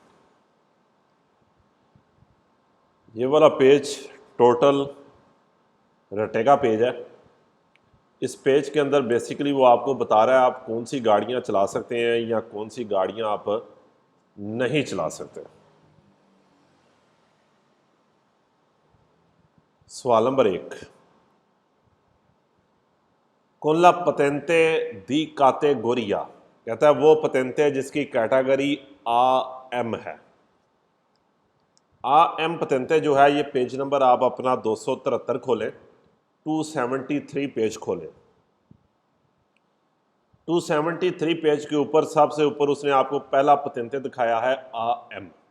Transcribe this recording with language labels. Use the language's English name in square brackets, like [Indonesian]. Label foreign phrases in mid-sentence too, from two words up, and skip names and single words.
[Hindi] ये वाला पेज टोटल रटेगा पेज है। इस पेज के अंदर बेसिकली वो आपको बता रहा है आप कौन सी गाड़ियाँ चला सकते हैं या कौन सी गाड़ियाँ आप नहीं चला सकते। सवाल नंबर 1, [Italian] con la patente di categoria, [Hindi] कहता है वो पतेंते जिसकी कैटेगरी AM है। AM पतेंते जो है ये पेज नंबर आप अपना 273 खोलें, 273 पेज खोलें। 273 पेज के ऊपर सबसे ऊपर उसने आपको पहला पतेंते दिखाया है AM।